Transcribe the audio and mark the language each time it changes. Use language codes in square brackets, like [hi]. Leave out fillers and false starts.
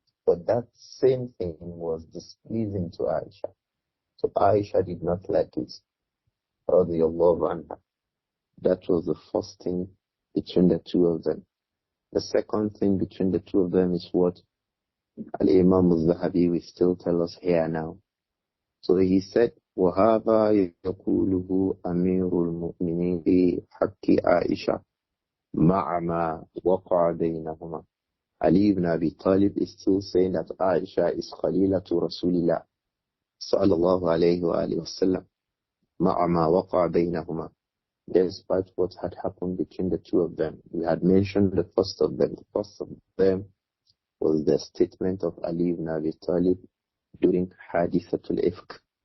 [en] But that same thing was displeasing to Āishah. So Āishah did not like it. Radiyallahu anha. That was the first thing between the two of them. The second thing between the two of them is what Al-Imām Adh-Dhahabi will still tell us here now. So he said, [ar] وَهَذَا يَقُولُهُ أَمِيرُ الْمُؤْمِنِينَ فِي حَقِّ عَائِشَةَ مَعَ مَا وَقَعَ بَيْنَهُمَا. [en] Ali ibn Abi Talib is still saying that Āishah is Khalilatu Rasulillah sallallahu alayhi wa alihi wa sallam [ar] مَعَ مَا وَقَعَ بَيْنَهُمَا, [en] despite what had happened between the two of them. We had mentioned the first of them. The first of them was the statement of Ali ibn Abi Talib during Hadithatul Ifk.